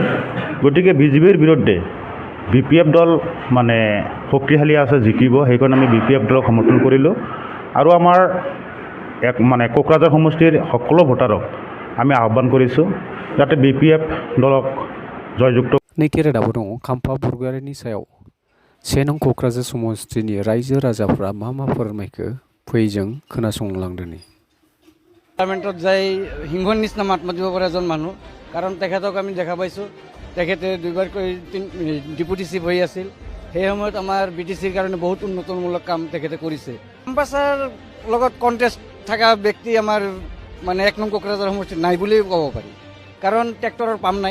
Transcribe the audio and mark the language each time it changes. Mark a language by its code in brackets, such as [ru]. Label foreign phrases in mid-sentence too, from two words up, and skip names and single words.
[as] গতিকে বিজেপিৰ বিৰুদ্ধে বিপিএফ দল শক্তিশালী আছে, জিকিব, সেইকাৰণে আমি বিপিএফ দলক সমৰ্থন কৰিলোঁ আৰু আমাৰ কোকৰাঝাৰ সমষ্টিৰ সকলো ভোটাৰক আমি আহ্বান কৰিছোঁ যাতে বিপিএফ দলক জয়যুক্ত। [brx] नैथि रादाबआव दङ खाम्फा बरगयारिनि सायाव 1 नं क'क्राझार समष्टिनि रायजो राजाफ्रा मा फोरमायखो फै जों खोनासंलांदोनि। [as] পাৰ্লামেণ্টত যাই সিংহৰ নিচিনা মাত মাতিব পৰা এজন মানুহ, কাৰণ তেখেতক আমি দেখা পাইছোঁ তেখেতে দুইবাৰকৈ ডিপুটি চিফ হৈ আছিল। সেই সময়ত আমাৰ বিটিচিৰ কাৰণে বহুত উন্নতমূলক কাম তেখেতে কৰিছে। কেম্পাছৰ লগত কণ্টেষ্ট থকা ব্যক্তি আমাৰ 1 নং কোকৰাঝাৰ সমষ্টিত নাই বুলিও ক'ব পাৰি, কাৰণ ট্ৰেক্টৰৰ পাম নাই।